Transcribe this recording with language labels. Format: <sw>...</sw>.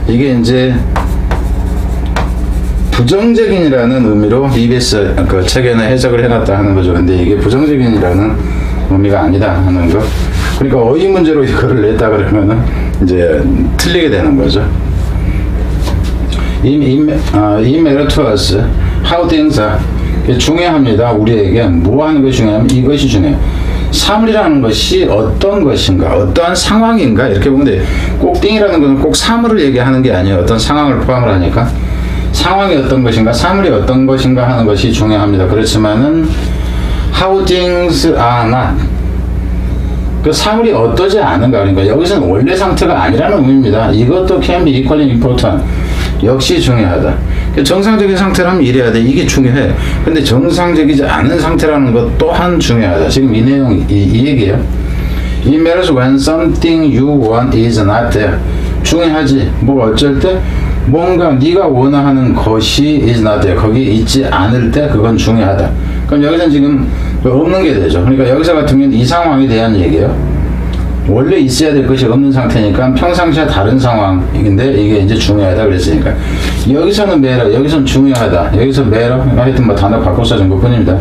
<ko>이게 이제 부정적인이라는 의미로 EBS 책에는 해석을 해놨다 하는 거죠. 근데 이게 부정적인이라는 의미가 아니다 하는 거. 그러니까 어휘 문제로 이거를 냈다 그러면은 이제 틀리게 되는 거죠.</ko> <en>It matters to us how things are.</en> <ko>중요합니다. 우리에게 뭐 하는 것이 중요하면 이것이 중요해요. 사물이라는 것이 어떤 것인가, 어떠한 상황인가, 이렇게 보면 돼. 꼭 띵이라는 것은 꼭 사물을 얘기하는 게 아니에요. 어떤 상황을 포함을 하니까 상황이 어떤 것인가, 사물이 어떤 것인가 하는 것이 중요합니다. 그렇지만은</ko> <en>how things are not,</en> <ko>그 사물이 어떠지 않은가, 그러니까 여기서는 원래 상태가 아니라는 의미입니다. 이것도</ko> <en>can be equally important,</en> <ko>역시 중요하다. 정상적인 상태라면 이래야 돼, 이게 중요해. 근데 정상적이지 않은 상태라는 것 또한 중요하다. 지금 이 내용, 이 얘기예요.</ko> <en>It matters when something you want is not there.</en> <ko>중요하지. 뭐 어쩔 때 뭔가 네가 원하는 것이</ko> <en>is not there,</en> <ko>거기 있지 않을 때 그건 중요하다. 그럼 여기서는 지금 없는 게 되죠. 그러니까 여기서 같은 경우는 이 상황에 대한 얘기예요. 원래 있어야 될 것이 없는 상태니까 평상시와 다른 상황인데 이게 이제 중요하다 그랬으니까, 여기서는 매러, 여기서는 중요하다, 여기서 매러, 하여튼 뭐 단어 바꿔 써준 것 뿐입니다.</ko>